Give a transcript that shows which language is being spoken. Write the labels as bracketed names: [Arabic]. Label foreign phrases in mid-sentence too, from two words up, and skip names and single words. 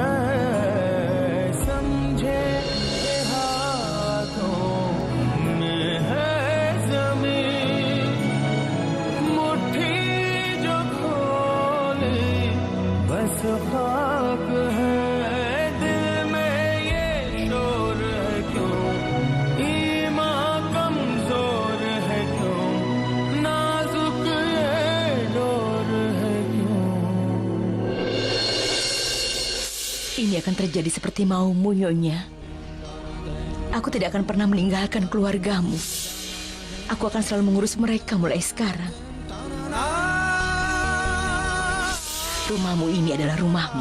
[Hindi] समझे के हाथों में है जमीन मुट्ठी जो खोले बस खाक है दिल में ये शोर है क्यों ईमान कमजोर है क्यों नाजुक ये डोर है क्यों [Indonesian] Ini akan terjadi seperti maumu, Nyonya. Aku tidak akan pernah meninggalkan keluargamu. Aku akan selalu mengurus mereka mulai sekarang. Rumahmu ini adalah rumahmu.